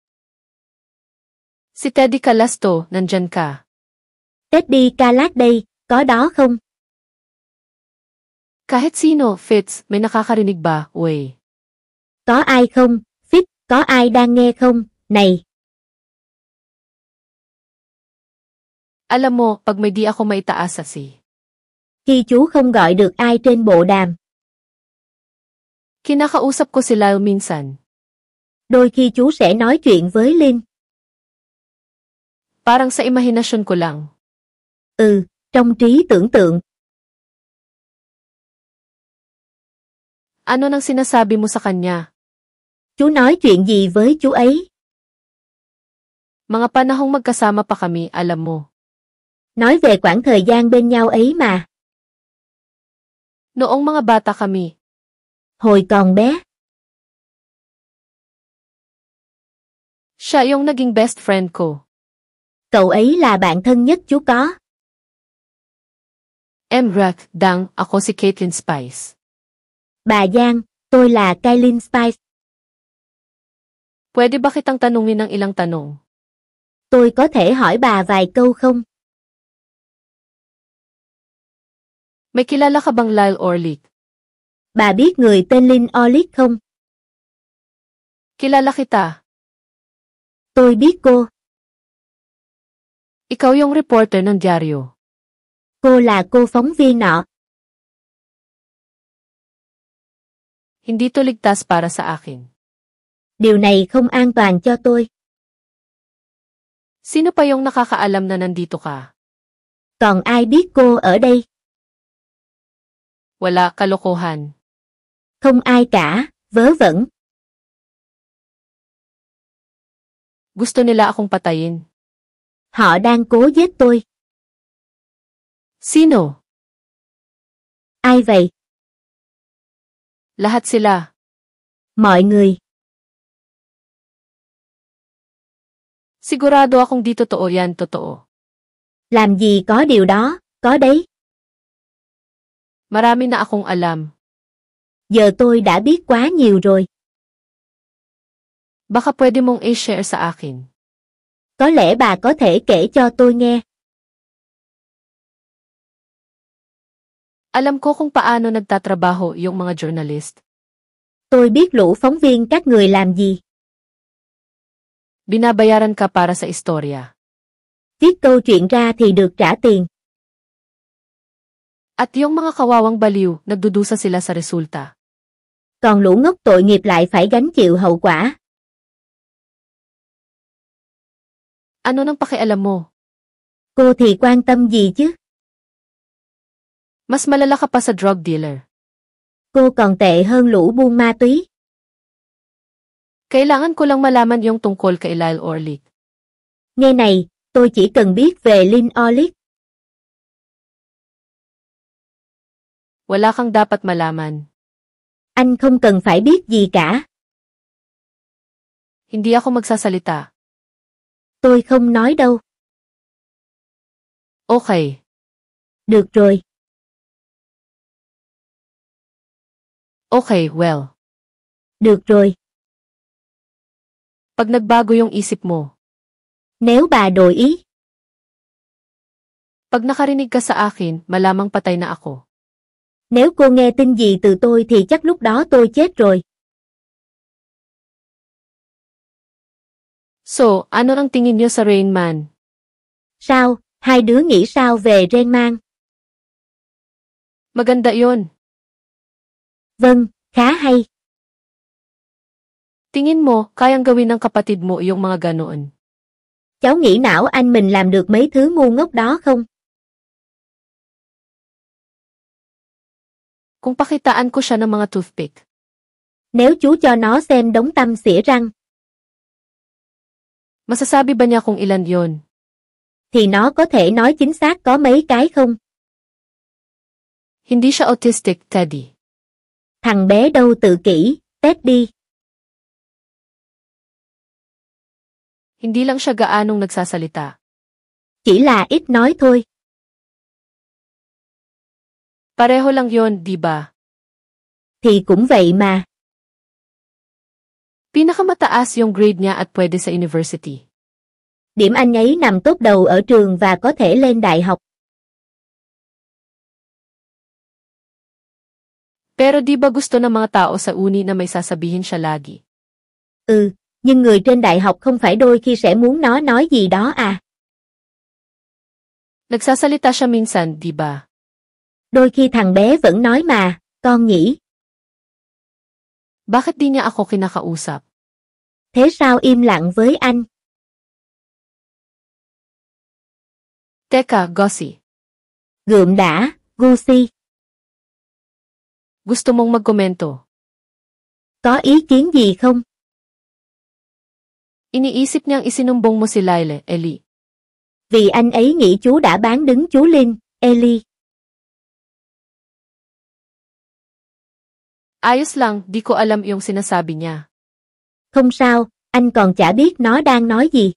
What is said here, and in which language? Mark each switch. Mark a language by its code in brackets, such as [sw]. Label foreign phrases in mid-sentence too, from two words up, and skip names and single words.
[tl] Si Teddy Calasto, nandyan ka. [vi] Teddy Kalat đây, có đó không? [tl] Kahit sino, Fitz, may nakakarinig ba, uy? [vi] Có ai không? Fitz, có ai đang nghe không? Này. [tl] Alam mo, pag may di ako maitaas sa si. [vi] Khi chú không gọi được ai trên bộ đàm. [tl] Kinakausap ko si Lyle minsan. [vi] Đôi khi chú sẽ nói chuyện với Linh. [tl] Parang sa imahinasyon ko lang. [vi] Ừ, trong trí tưởng tượng. [tl] Ano nang sinasabi mo sa kanya? [vi] Chú nói chuyện gì với chú ấy? [tl] Mga panahong magkasama pa kami, alam mo. [vi] Nói về quãng thời gian bên nhau ấy mà. [tl] Noong mga bata kami. [vi] Hồi còn bé. [tl] Siya yung naging [en] best friend [tl] ko. [vi] Cậu ấy là bạn thân nhất chú có. [tl] Em Rack, Dang, ako si Caitlin Spice. [vi] Bà Giang, tôi là Caitlin Spice. [tl] Pwede ba kitang tanungin ng ilang tanong? [vi] Tôi có thể hỏi bà vài câu không? [tl] May kilala ka bang Lyle Orlick? [vi] Bà biết người tên Lynn Orlick không? [tl] Kilala kita. [vi] Tôi biết cô. [tl] Ikaw yung reporter ng dyaryo. [vi] Cô là cô phóng viên nọ. [tl] Hindi to ligtas para sa akin. [vi] Điều này không an toàn cho tôi. [tl] Sino pa yung nakakaalam na nandito ka? [vi] Còn ai biết cô ở đây? [tl] Wala, kalokohan. [vi] Không ai cả, vớ vẩn. [tl] Gusto nila akong patayin. [vi] Họ đang cố giết tôi. [tl] Sino? [vi] Ai vậy? [tl] Lahat sila. [vi] Mọi người. [tl] Sigurado akong di totoo yan, totoo. [vi] Làm gì có điều đó, có đấy. [tl] Marami na akong alam. [vi] Giờ tôi đã biết quá nhiều rồi. [tl] Baka pwede mong i-share sa akin. [vi] Có lẽ bà có thể kể cho tôi nghe. [tl] Alam ko kung paano nagtatrabaho yung mga journalist. [vi] Tôi biết lũ phóng viên các người làm gì. [tl] Binabayaran ka para sa istorya. [vi] Viết câu chuyện ra thì được trả tiền. [tl] At yung mga kawawang baliw, nagdudusa sila sa resulta. [vi] Còn lũ ngốc tội nghiệp lại phải gánh chịu hậu quả. [tl] Ano nang pakialam mo? [vi] Cô thì quan tâm gì chứ? [tl] Mas malala ka pa sa [en] drug dealer. [vi] Cô còn tệ hơn lũ buôn ma túy. [tl] Kailangan ko lang malaman yung tungkol kay Lyle Orlick. [vi] Nghe này, tôi chỉ cần biết về Lynn Orlick. [tl] Wala kang dapat malaman. [vi] Anh không cần phải biết gì cả. [tl] Hindi ako magsasalita. [vi] Tôi không nói đâu. [tl] Okay. [vi] Được rồi. [en] Okay, well. [vi] Được rồi. [tl] Pag nagbago yung isip mo. [vi] Nếu bà đổi ý. [tl] Pag nakarinig ka sa akin, malamang patay na ako. [vi] Nếu cô nghe tin gì từ tôi thì chắc lúc đó tôi chết rồi. [tl] So, ano ang tingin niyo sa Rain Man? [vi] Sao, hai đứa nghĩ sao về Rain Man? [tl] Maganda yon. [vi] Vâng, khá hay. [tl] Tingin mo, kayang gawin ng kapatid mo yung mga ganoon? [vi] Cháu nghĩ não anh mình làm được mấy thứ ngu ngốc đó không? [tl] Kung pakitaan ko siya ng mga toothpick. [vi] Nếu chú cho nó xem đống tăm xỉa răng. [tl] Masasabi ba niya kung ilan yon? [vi] Thì nó có thể nói chính xác có mấy cái không? [tl] Hindi siya autistic, Teddy. [vi] Thằng bé đâu tự kỷ, Teddy. [tl] Hindi lang siya gaanong nagsasalita. [vi] Chỉ là ít nói thôi. [tl] Pareho lang yon, di ba? [vi] Thì cũng vậy mà. [tl] Pinakamataas yung grade niya at pwede sa university. [vi] Điểm anh ấy nằm top đầu ở trường và có thể lên đại học. [tl] Pero di ba gusto ng mga tao sa uni na may sasabihin siya lagi? [vi] Ừ, nhưng người trên đại học không phải đôi khi sẽ muốn nó nói gì đó à? [tl] Nagsasalita siya minsan, di ba? [vi] Đôi khi thằng bé vẫn nói mà, con nhỉ? [tl] Bakit di niya ako kinakausap? [vi] Thế sao im lặng với anh? [tl] Teka, Gussie. [vi] Gượm đã, Gussie. [tl] Gusto mong magkomento? [vi] Có ý kiến gì không? [tl] Iniisip niyang isinumbong mo si Lyle, Ellie. [vi] Vì anh ấy nghĩ chú đã bán đứng chú Lynn, Ellie. [tl] Ayos lang, di ko alam yung sinasabi niya. [vi] Không sao, anh còn chả biết nó đang nói gì.